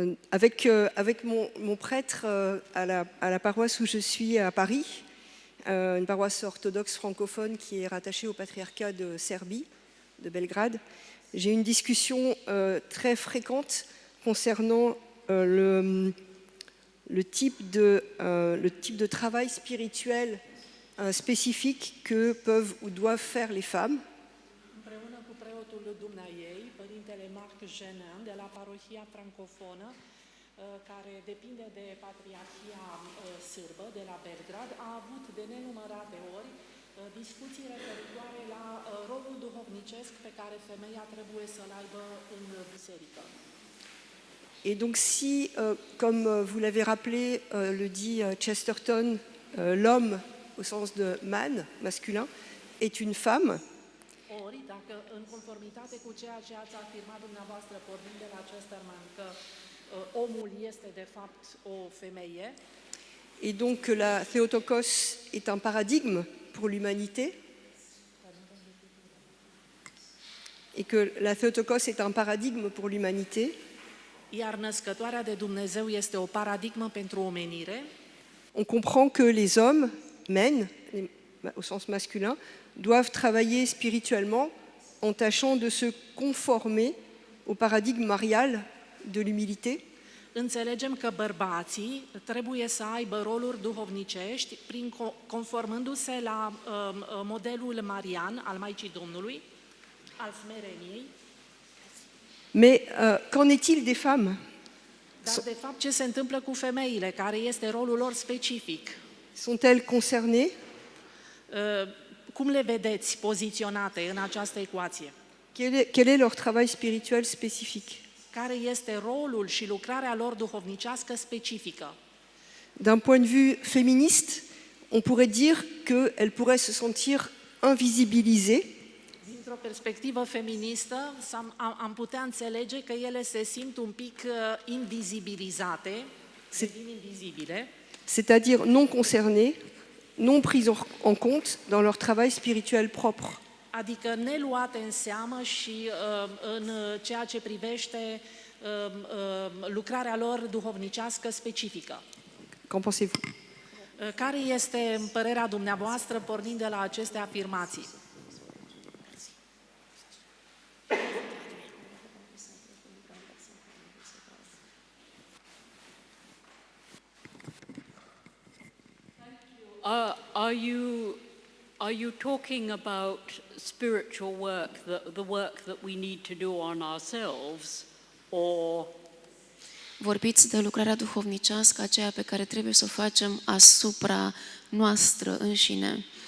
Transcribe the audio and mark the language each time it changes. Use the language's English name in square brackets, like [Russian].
[French] Avec mon prêtre à la paroisse où je suis à Paris, une paroisse orthodoxe francophone qui est rattachée au patriarcat de Serbie, de Belgrade, j'ai une discussion très fréquente concernant le type de travail spirituel spécifique que peuvent ou doivent faire les femmes. [Romanian] Împreună cu preotul dumneaei, părintele Marc Jenin, de la parohia francofonă, care depinde de patriarhia sârbă de la Belgrad, a avut de nenumărate ori discuții referitoare la rolul duhovnicesc pe care femeia trebuie să-l aibă în biserică. [French] Et donc si, comme vous l'avez rappelé, le dit Chesterton, l'homme au sens de man, masculin, est une femme, [Romanian] Ori, dacă în conformitate cu ceea ce ați afirmat dumneavoastră pornind de la Chesterman, că omul este de fapt o femeie, [French] et donc que la Theotokos est un paradigme pour l'humanité, et que la Theotokos est un paradigme pour l'humanité, [Romanian] iar născătoarea de Dumnezeu este o paradigmă pentru omenire, [French] on comprend que les hommes, men, au sens masculin, doivent travailler spirituellement en tâchant de se conformer au paradigme marial de l'humilité. [Romanian] înțelegem că bărbații trebuie să aibă roluri duhovnicești conformându-se la modelul marian al Maicii Domnului, al smereniei. [French] Mais qu'en est-il des femmes? [Romanian] Dar de fapt ce se întâmplă cu femeile, care este rolul lor specific? [French] Sont-elles concernées? [Romanian] Cum le vedeți poziționate în această ecuație? [French] Quel est leur travail spirituel spécifique? [Romanian] Care este rolul și lucrarea lor duhovnicească specifică? [French] D'un point de vue féministe, on pourrait dire qu'elles pourraient se sentir invisibilisées, [Romanian] Dintr-o perspectivă feministă, am putea înțelege că ele se simt un pic invizibilizate, devin invizibile, [French] c'est-à-dire non concernées, non prises en compte dans leur travail spirituel propre. [Romanian] adică neluate în seamă și în ceea ce privește lucrarea lor duhovnicească specifică. [French] Qu'en pensez-vous? [Romanian] Care este părerea dumneavoastră pornind de la aceste afirmații? [English] Are you talking about spiritual work, the work that we need to do on ourselves, or [Romanian] Vorbiți de lucrarea duhovnicească, aceea pe care trebuie să o facem asupra noastră înșine?